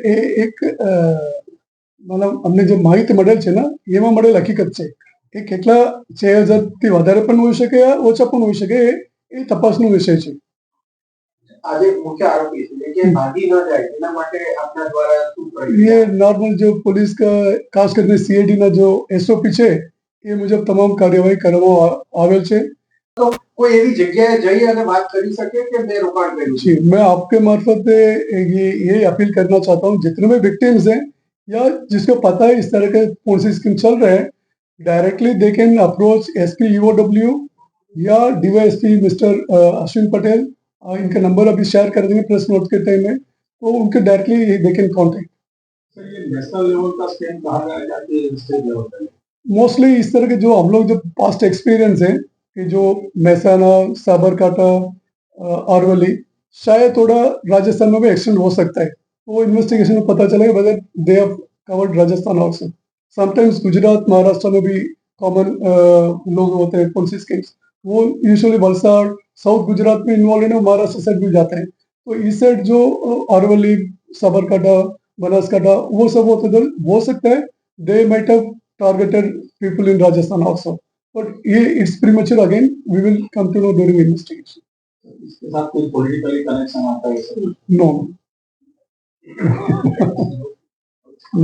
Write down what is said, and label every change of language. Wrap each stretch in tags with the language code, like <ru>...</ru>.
<gu>એ એક મતલબ અમને જે માહિતી મળેલ છે ને એમાં મળેલ હકીકત છે. એ કેટલા 6,000 થી વધારે પણ હોઈ શકે યા ઓછા પણ હોઈ શકે, એ તપાસનો વિષય છે. આજે મુખ્ય આરોપી છે કે ભાગી ન જાય એના માટે આપના દ્વારા શું</gu> <hi>ये</hi> <gu>પ્રક્રિયા</gu> <hi>नॉर्मल जो पुलिस का खास करके सीआईडी ना जो एसओपी</hi> <gu>છે એ મુજબ તમામ કાર્યવાહી કરવામાં આવેલ છે. કોઈ એવી જગ્યાએ જઈ અને વાત કરી શકે કે મેં રોકાણ કર્યું છે?</gu> <hi>जी, मैं आपके मार्फत ये अपील करना चाहता हूँ, जितने भी विक्टिम्स हैं या जिसको पता है इस तरह के पॉलिसी स्कीम चल रहे हैं,</hi> <en>directly they can approach</en> <hi>SP EOW या डीवाईएसपी मिस्टर अश्विन पटेल. इनका नंबर अभी शेयर कर देंगे प्रेस नोट के टाइम में, तो उनके directly</hi> <en>They can contact.</en> <hi>Sir ये नेशनल लेवल का स्कीम कहा गया या कि स्टेट लेवल का? मोस्टली इस तरह के जो हम लोग जो पास्ट एक्सपीरियंस है कि जो महसाना, साबरकांठा, अरवली, शायद थोड़ा राजस्थान में भी एक्सटेंड हो सकता है. तो इन्वेस्टिगेशन में पता चलेगा</hi> <en>Whether they have covered Rajasthan also.</en> <hi>Sometimes Gujarat, Maharashtra में भी कॉमन लोग होते हैं पॉलिसी स्कीम्स, वो यूजुअली वलसाड़, साउथ गुजरात में इन्वॉल्व है, महाराष्ट्र साइड भी जाते हैं. तो इस साइड जो अरवली, साबरकांठा, बनासकांठा वो सब होते हो सकता है.</hi> <en>They might have targeted people in Rajasthan also. But it's premature again. We will come to know during investigation.</en> <hi>इसके साथ कोई पॉलिटिकली कनेक्शन आता है सर?</hi>